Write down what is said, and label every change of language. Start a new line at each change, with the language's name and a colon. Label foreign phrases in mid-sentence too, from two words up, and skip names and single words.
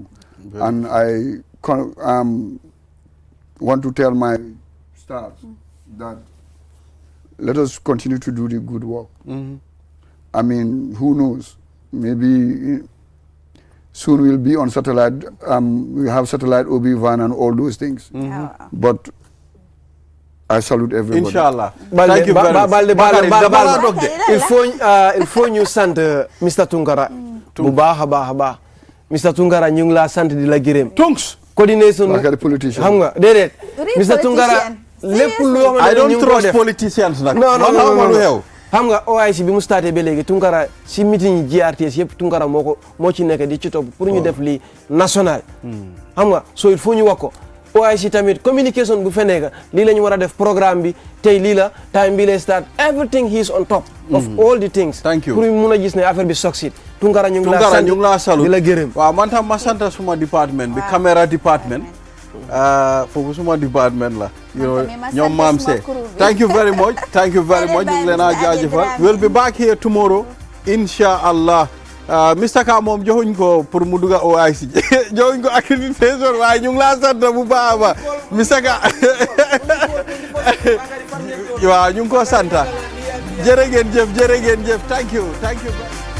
English: And I want to tell my staff that let us continue to do the good work. I mean, who knows? Maybe soon we'll be on satellite. We have satellite OB-van and all those things. But I salute everybody. Inshallah. Thank you very much.
French: Il faut
Wolof: ñu sant Mr Tunkara bu baax a baax a baax Mr Tunkara ñu ngi laa sant di la gërëm. Tunks. coordination politician. xam nga déedéet. Mr Tunkara lépp loo xam ne
English: I don't trust politicians nag.
Wolof: non xam nga OIC bi mu starté ba léegi Tunkara si meeting yi GRTS yëpp Tunkara moo ci nekk di ci topp pour ñu def lii national. xam nga so
French: il faut
Wolof: ñu wax ko OIC tamit communication bu fe nekk lii la ñu war a def programme bi tey lii la time bi lay start
English: everything he is on top of all the things. Thank you
Wolof: pour ñu mun a gis ne affaire bi succeed. Tunkara ñu ngi laa sant di la gërëm. waaw man tam ma sant suma département bi caméra département. foofu suma département la. ñoom maam see.
English: thank you very much
Wolof: ñu ngi leen a jaajëfal.
English: we'll be back here tomorrow inshallah
Wolof: Mr Ka moom joxuñ ko pour mu dugg OIC joxuñ ko accréditation waaye ñu ngi laa sant bu baax a baax Mr Ka waaw ñu ngi ko sant jërë ngeen jëf
English: thank you